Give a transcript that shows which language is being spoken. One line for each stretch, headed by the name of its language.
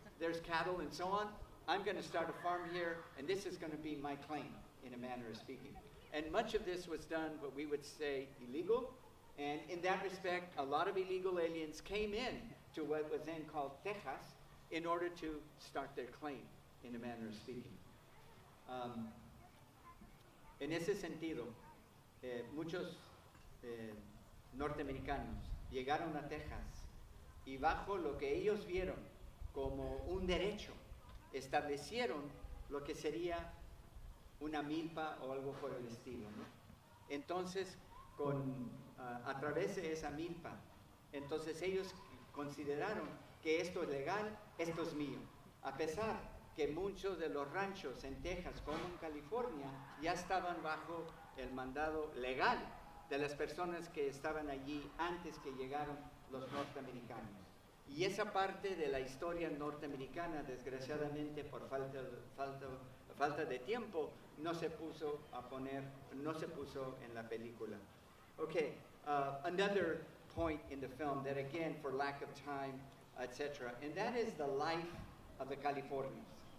English: There's cattle and so on. I'm going to start a farm here, and this is going to be my claim, in a manner of speaking. And much of this was done, what we would say, illegal. And in that respect, a lot of illegal aliens came in to what was then called Texas in order to start their claim, in a manner of speaking.
Spanish: En ese sentido, muchos norteamericanos llegaron a Texas y bajo lo que ellos vieron como un derecho, establecieron lo que sería una milpa o algo por el estilo, ¿no? Entonces, a través de esa milpa, entonces ellos consideraron que esto es legal, esto es mío. A pesar que muchos de los ranchos en Texas, como en California, ya estaban bajo el mandado legal de las personas que estaban allí antes que llegaron los norteamericanos. Y esa parte de la historia norteamericana, desgraciadamente por falta de tiempo, no se puso en la película.
English: Okay, another point in the film that again, for lack of time, etc., and that is the life of the Californians.